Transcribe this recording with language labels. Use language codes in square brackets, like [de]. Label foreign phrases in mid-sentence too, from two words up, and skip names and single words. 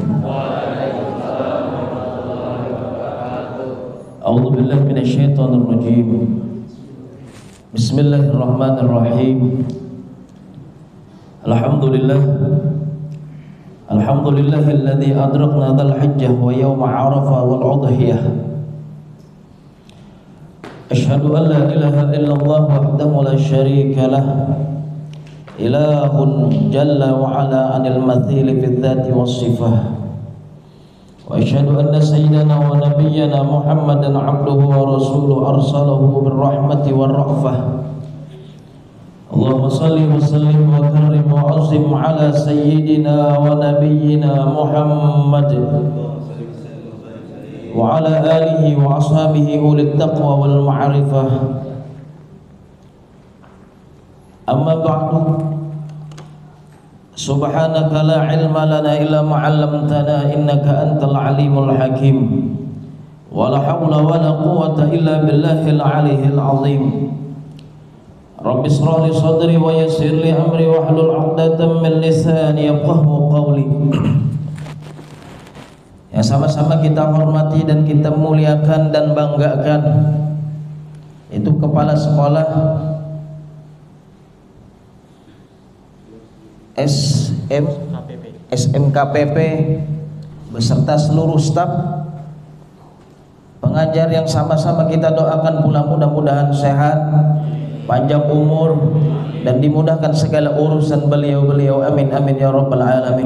[ar] أعوذ بالله من الشيطان الرجيم. بسم الله الرحمن الرحيم. الحمد لله الذي أدركنا ذا الحجة ويوم عرفة والأضحية. أشهد أن لا إله إلا الله وحده لا شريك له. إله جل وعلا عن المثل في الذات والصفة. وأشهد أن سيدنا ونبينا محمدا عبده ورسوله أرسله بالرحمة والرأفة. اللهم صل وسلم وكرم وعظم على سيدنا ونبينا محمد وعلى آله وأصحابه أولي التقوى والمعرفة. أما بعد، سبحانك لا علم لنا إلا ما علمتنا إنك أنت العليم الحكيم. ولا حول ولا قوة إلا بالله العلي العظيم. رب اشرح لي صدري ويسر لي أمري واحلل عقدة من لساني يفقهوا قولي. [id] Yang sama-sama kita hormati dan kita muliakan dan banggakan itu kepala sekolah SMKPP beserta seluruh staf pengajar yang sama-sama kita doakan pula mudah-mudahan sehat, panjang umur dan dimudahkan segala urusan beliau-beliau, [ar] آمين آمين يا رب العالمين.